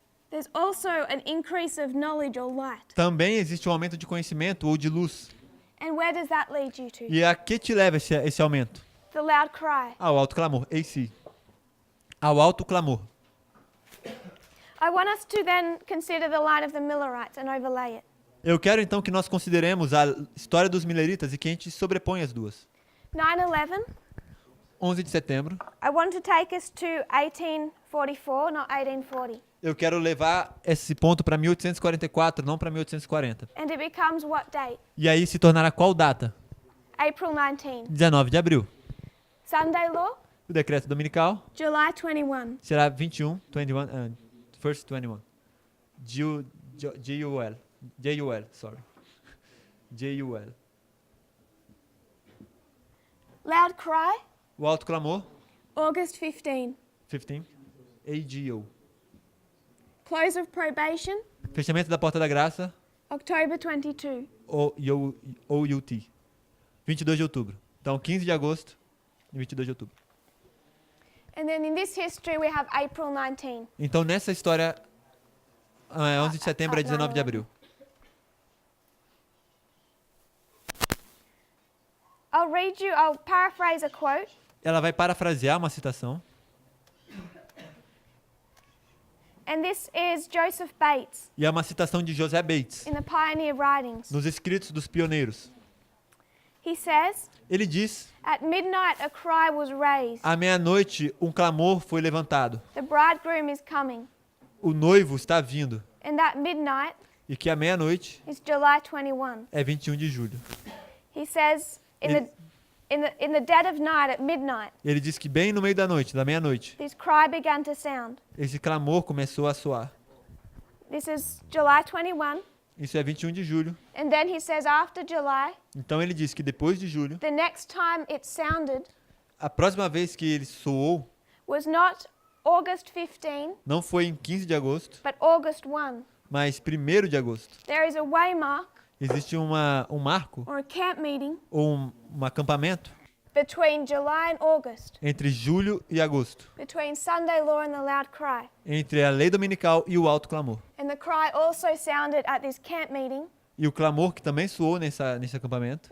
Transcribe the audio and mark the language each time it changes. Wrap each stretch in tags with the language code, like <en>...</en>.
<en>There's also an increase of knowledge or light.</en> <pt>Também existe um aumento de conhecimento ou de luz.</pt> <en>And where does that lead you to?</en> <pt>E a que te leva esse aumento?</pt> <en>The loud cry.</en> <pt>Ao alto clamor. AC. Ao alto clamor.</pt> <en>I want us to then consider the light of the Millerites and overlay it.</en> <pt>Eu quero então que nós consideremos a história dos mileritas e que a gente sobrepõe as duas.</pt> <en>9/11,</en> <pt>11 de setembro.</pt> <en>I want to take us to 1844, not 1840.</en> <pt>Eu quero levar esse ponto para 1844, não para 1840.</pt> <en>And it becomes what date?</en> <pt>E aí se tornará qual data?</pt> <en>April 19.</en> <pt>19 de abril.</pt> <en>Sunday law,</en> <pt>O decreto dominical</pt> <en>July 21.</en> <pt>será 21, 21,</pt> <en>first 21.</en> <pt>J-U-L,</pt> <en>sorry.</en> <pt>J-U-L.</pt> <en>Loud cry,</en> <pt>O alto clamor,</pt> <en>August 15.</en> <pt>15. A-G-O.</pt> <en>Close of probation,</en> <pt>Fechamento da porta da graça,</pt> <en>October 22.</en> <pt>O-U-T. 22 de outubro. Então, 15 de agosto e 22 de outubro.</pt> <en>And then in this history we have April 19.</en> <pt>Então, nessa história, 11 de setembro é 19 de abril.</pt> <en>I'll paraphrase a quote.</en> <pt>Ela vai parafrasear uma citação.</pt> <en>And this is Joseph Bates</en> <pt>E é uma citação de José Bates,</pt> <en>in the Pioneer Writings.</en> <pt>nos escritos dos pioneiros.</pt> <en>He says,</en> <pt>Ele diz:</pt> <en>at midnight a cry was raised.</en> <pt>à meia-noite, um clamor foi levantado.</pt> <en>The bridegroom is coming.</en> <pt>O noivo está vindo.</pt> <en>And that midnight</en> <pt>E que a meia-noite</pt> <en>is July 21.</en> <pt>é 21 de julho.</pt> <en>He says, in the dead of night at midnight,</en> <pt>Ele diz que bem no meio da noite, da meia-noite,</pt> <en>this cry began to sound.</en> <pt>esse clamor começou a soar.</pt> <en>This is July 21.</en> <pt>Isso é 21 de julho.</pt> <en>And then he says after July,</en> <pt>Então ele diz que depois de julho,</pt> <en>the next time it sounded</en> <pt>a próxima vez que ele soou</pt> <en>was not August 15,</en> <pt>não foi em 15 de agosto,</pt> <en>but August 1.</en> <pt>mas 1º de agosto.</pt> <en>There is a waymark</en> <pt>Existe um marco</pt> <en>or a camp meeting</en> <pt>ou um acampamento</pt> <en>between July and August,</en> <pt>entre julho e agosto,</pt> <en>between Sunday law and the loud cry.</en> <pt>entre a lei dominical e o alto clamor.</pt> <en>And the cry also sounded at this camp meeting,</en> <pt>E o clamor que também soou nesse acampamento</pt>